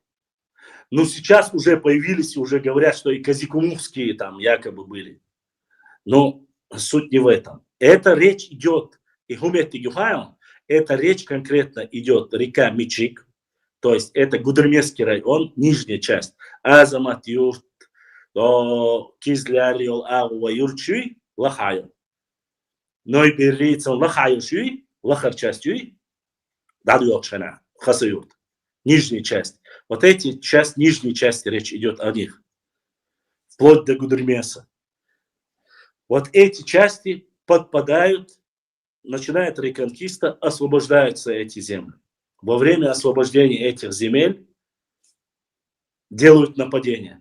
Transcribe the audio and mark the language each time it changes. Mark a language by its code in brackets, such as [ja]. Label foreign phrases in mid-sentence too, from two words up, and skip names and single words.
[ru] Но сейчас уже появились, уже говорят, что и казикумухские там якобы были. Но суть не в этом. Эта речь идет, и Гумет Юхаем, эта речь конкретно идет река Мичик, то есть это Гудермесский район, нижняя часть. Азамат Юрт, Кизляриол, Ауа Юрчуй, Лахайо. Но и перелицам Лахайо Шуй, Лахарчасть Юй, Дадуокшана, Хасаюрт. Нижняя часть. Вот эти часть, нижней части речь идет о них. Вплоть до Гудермеса. Вот эти части подпадают, начинает реконкиста, освобождаются эти земли. Во время освобождения этих земель делают нападения.